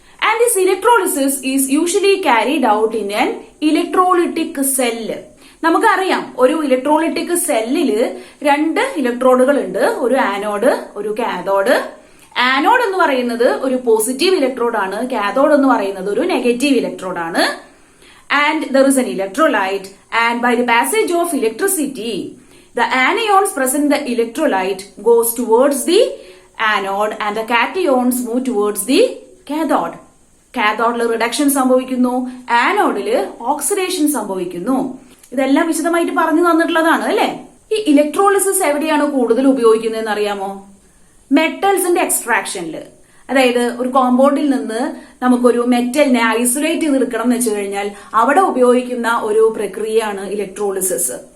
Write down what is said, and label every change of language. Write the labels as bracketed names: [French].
[English] And this electrolysis is usually carried out in an electrolytic cell. [Malayalam] നമുക്കറിയാം, ഒരു electrolytic സെല്ലില് രണ്ട് ഇലക്ട്രോഡുകൾ ഉണ്ട്. ഒരു ആനോഡ്, ഒരു കാഥോഡ്. ആനോഡ് എന്ന് പറയുന്നത് ഒരു പോസിറ്റീവ് ഇലക്ട്രോഡാണ്. കാഥോഡ് എന്ന് പറയുന്നത് ഒരു negative ഇലക്ട്രോഡാണ്. [English] And there is an electrolyte, and by the passage of electricity, the anions present in the electrolyte goes towards the anode and the cations move towards the cathode. [Malayalam] കാഥോഡില് reduction സംഭവിക്കുന്നു, ആനോഡില് oxidation സംഭവിക്കുന്നു. ഇതെല്ലാം വിശദമായിട്ട് പറഞ്ഞു തന്നിട്ടുള്ളതാണ് അല്ലെ? ഈ electrolysis എവിടെയാണ് കൂടുതൽ ഉപയോഗിക്കുന്നതെന്ന് അറിയാമോ? മെറ്റൽസിന്റെ എക്സ്ട്രാക്ഷനില്. അതായത് ഒരു കോമ്പൗണ്ടിൽ നിന്ന് നമുക്കൊരു മെറ്റലിനെ ഐസൊലേറ്റ് ചെയ്തെടുക്കണം എന്ന് വെച്ച് കഴിഞ്ഞാൽ അവിടെ ഉപയോഗിക്കുന്ന ഒരു പ്രക്രിയയാണ് ഇലക്ട്രോളിസിസ്.